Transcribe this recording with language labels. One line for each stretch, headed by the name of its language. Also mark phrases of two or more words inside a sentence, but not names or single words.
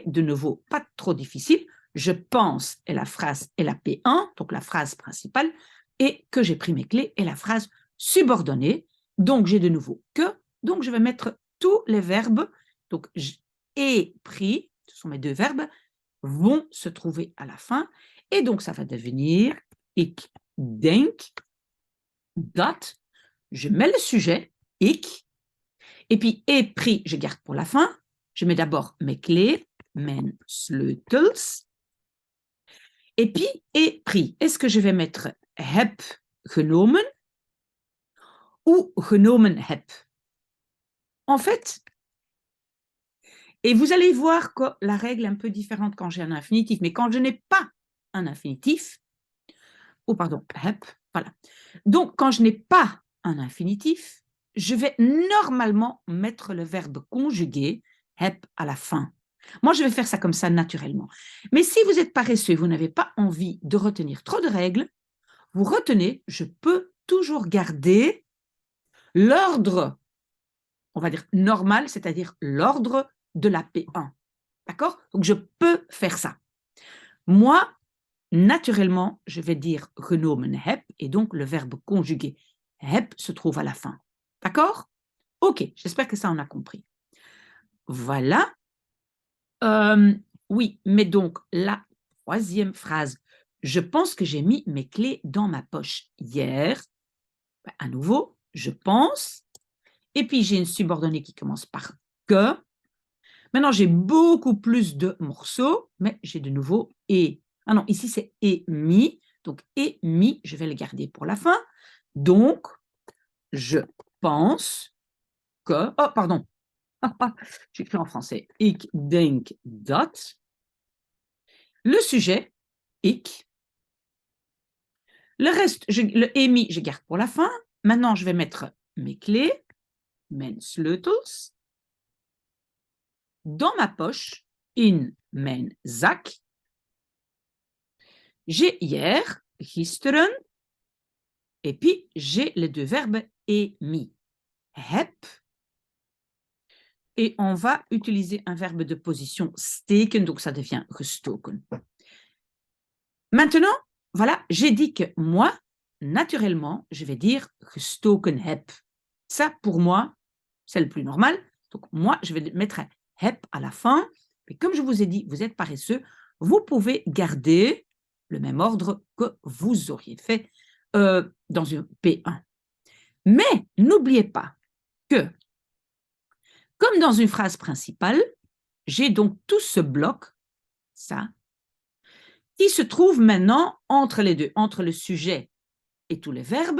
French: De nouveau, pas trop difficile. Je pense et la phrase est la P1, donc la phrase principale, et que j'ai pris mes clés et la phrase subordonnée. Donc, j'ai de nouveau que. Donc, je vais mettre tous les verbes. Donc, ai pris, ce sont mes deux verbes, vont se trouver à la fin. Et donc, ça va devenir
Dutch: ik denk dat,
French: je mets le sujet, ik, et puis pris, je garde pour la fin. Je mets d'abord mes clés,
Dutch: mijn sleutels.
French: Et puis pris. Est-ce que je vais mettre
Dutch: heb genomen
French: ou
Dutch: genomen heb?
French: En fait, et vous allez voir que la règle est un peu différente quand j'ai un infinitif, mais quand je n'ai pas un infinitif, oh pardon, heb, voilà. Donc, quand je n'ai pas un infinitif, je vais normalement mettre le verbe conjugué, heb, à la fin. Moi, je vais faire ça comme ça naturellement. Mais si vous êtes paresseux, vous n'avez pas envie de retenir trop de règles, vous retenez, je peux toujours garder l'ordre, on va dire normal, c'est-à-dire l'ordre de la P1. D'accord? Donc, je peux faire ça. Moi, naturellement, je vais dire
Dutch: genomen heb,
French: et donc le verbe conjugué heb se trouve à la fin. D'accord? Ok, j'espère que ça on a compris. Voilà. Oui, mais donc la troisième phrase, je pense que j'ai mis mes clés dans ma poche hier. À nouveau, je pense. Et puis j'ai une subordonnée qui commence par que. Maintenant, j'ai beaucoup plus de morceaux, mais j'ai de nouveau et. Ah non, ici c'est et mi. Donc et mi, je vais le garder pour la fin. Donc, je pense que. Oh, pardon. J'écris en français.
Dutch: Ik denk dat.
French: Le sujet, ik. Le reste, le et mi, je garde pour la fin. Maintenant, je vais mettre mes clés,
Dutch: mijn sleutels,
French: dans ma poche,
Dutch: in mijn zak.
French: J'ai hier, gisteren, et puis j'ai les deux verbes et mi. Heb. Et on va utiliser un verbe de position steken, donc ça devient gestoken. Maintenant, voilà, j'ai dit que moi, naturellement, je vais dire
Dutch: gestoken heb.
French: Ça, pour moi, c'est le plus normal. Donc, moi, je vais mettre un heb à la fin. Et comme je vous ai dit, vous êtes paresseux, vous pouvez garder le même ordre que vous auriez fait dans une P1. Mais n'oubliez pas que, comme dans une phrase principale, j'ai donc tout ce bloc, ça, qui se trouve maintenant entre les deux, entre le sujet et tous les verbes.